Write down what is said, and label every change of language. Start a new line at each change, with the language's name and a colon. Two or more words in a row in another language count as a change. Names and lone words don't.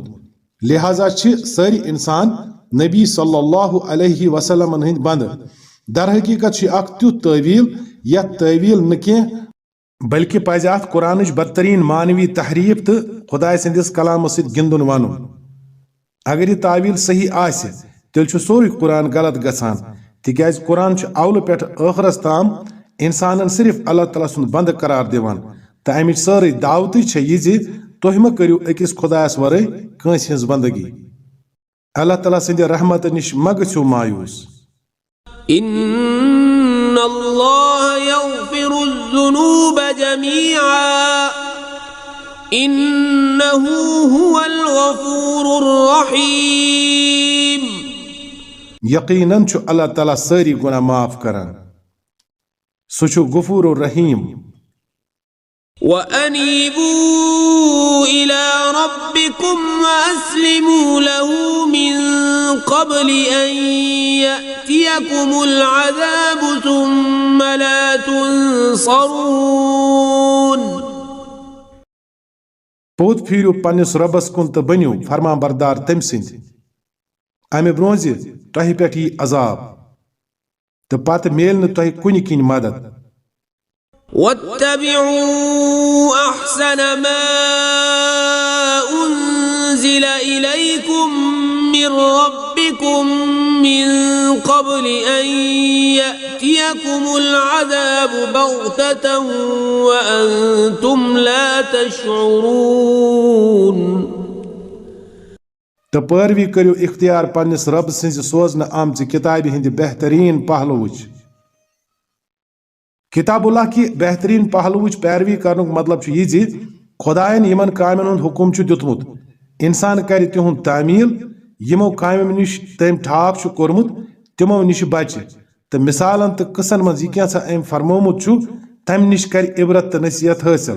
Kashmiri: لہذا چھ ساری انسان نبی صلی اللہ علیہ وسلم ہند بند. در حقیقت چھ اک تیوت تعویل یا تعویل نکیں بلکہ پزِ ات قرآنچ بدترین مانوی تحریف تو خدا سندس کلام ست گندن ون. اگر یہ تعویل صحیح آسہ تیل چھ سوری قرآن غلط گژھان تکیاز قرآن چھ اول پٮ۪ٹھ ٲخرس تام انسانن صرف اللہ تعالیٰ سُنٛد بند قرار دِوان تہٕ امِچ سٲرٕے دعوتٕے چھےٚ یہِ زِ تُہۍ مہ کٔرِو أکِس خۄدایس ورٲے کٲنٛسہِ ہٕنٛز بندگی. اللہ تعالیٰ سٕنٛدِ رحمت نِش مہ گٔژھِو مایوٗس.
Arabic: إن الله يغفر الذنوب جميعا إنه هو الغفور الرحيم.
Kashmiri: یقیناً چھُ اللہ تعالیٰ سٲری گۄناہ معاف کران سُہ چھُ غفور الرحیم.
Arabic: وأنيبوا إلى ربكم وأسلموا له من قبل أن يأتيكم العذاب ثم لا تنصرون.
Kashmiri: پوٚت پھیٖرِو پننِس رۄبس کُن تہٕ بٔنِو فرمان بردار تٔمۍ سٕنٛدۍ امہِ برٛونٛہہ زِ تۄہہِ پٮ۪ٹھ یی عذاب تہٕ پتہٕ میلہِ نہٕ تۄہہِ کُنہِ کِنۍ مدد.
Arabic: واتبعوا أحسن ما أنزل إليكم من ربكم من قبل أن يأتيكم العذاب بغتة وأنتم لا تشعرون.
Kashmiri: تہٕ پٲروی کٔرِو اختیار پننِس رب سٕنٛزِ سوزنہٕ آمژِ کِتابہِ ہٕنٛدِ بہتریٖن پہلوٕچ. کتاب اللہ کی بہترین پہلوچ پیروی کرنک مطلب چھُ یہِ زِ خۄدایَن یمن کامٮ۪ن ہُنٛد حکم چھُ دیُتمُت انسان کرِ تِہُنٛد تعمیٖل یمو کامٮ۪و نِش تٔمۍ ٹھاک چھُ کوٚرمُت تِمو نِش بچہِ تہٕ مثالن تہٕ قٕصن منٛز یہِ کینٛژھا أمۍ فرمومُت چھُ تمہِ نِش کرِ عبرت تہٕ نصیحت حٲصِل.